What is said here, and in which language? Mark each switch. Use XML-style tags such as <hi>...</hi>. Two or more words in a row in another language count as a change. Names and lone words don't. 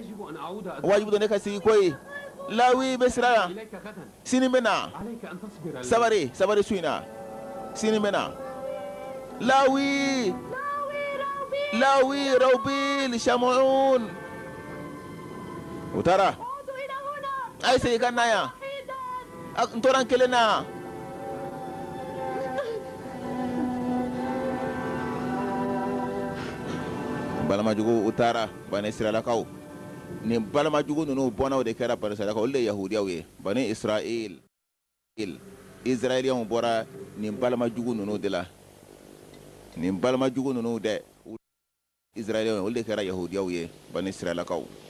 <ar>يجب أن أعود</ar> <bm>wajibu don ne ka sigi koyi Lawi bɛ sira la</bm> <ar>إليك غدا.</ar> <bm>sini bɛ na</bm> <ar>عليك أن تصبر.</ar> <bm>sabari su in na sini bɛ na Lawi Rawbil Shamuun u taara</bm> <ar>عودوا إلى هنا</ar> <bm>a ye segin ka na yan n tora n kelen na balamajugu u taara Bani Israilakaw nin balamajugu ninnu bɔnnaw de kɛra Bani Israilakaw olu de ye Yahudiyaw ye Bani Israil Israɛliyɛnw bɔra nin balamajugu ninnu de la nin balamajugu ninnu dɛ Israɛliyɛnw olu de kɛra Yahudiyaw ye Bani Israilakaw</bm>